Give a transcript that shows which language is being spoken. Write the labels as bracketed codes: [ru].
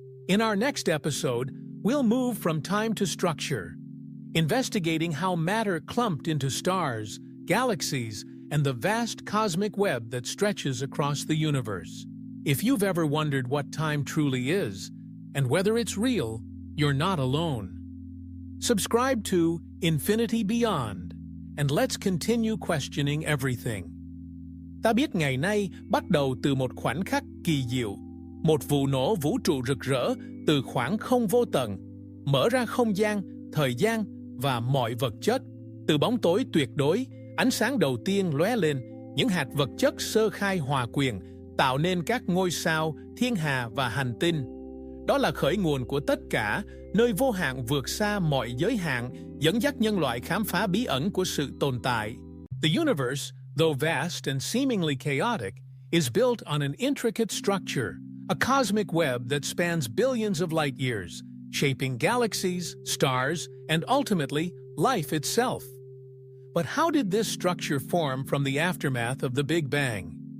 [en] In our next episode, we'll move from time to structure, investigating how matter clumped into stars, galaxies, and the vast cosmic web that stretches across the universe. If you've ever wondered what time truly is, and whether it's real, you're not alone. Subscribe to Infinity Beyond, and let's continue questioning everything. [vi] Ta biết ngày nay bắt đầu từ một khoảnh khắc kỳ diệu, một vụ nổ vũ trụ rực rỡ từ khoảng không vô tận, mở ra không gian, thời gian và mọi vật chất. Từ bóng tối tuyệt đối, ánh sáng đầu tiên lóe lên, những hạt vật chất sơ khai hòa quyện, tạo nên các ngôi sao, thiên hà và hành tinh. Đó là khởi nguồn của tất cả, nơi vô hạn vượt xa mọi giới hạn, dẫn dắt nhân loại khám phá bí ẩn của sự tồn tại. [en] The universe, though vast and seemingly chaotic, is built on an intricate structure, a cosmic web that spans billions of light years, shaping galaxies, stars, and ultimately, life itself. But how did this structure form from the aftermath of the Big Bang?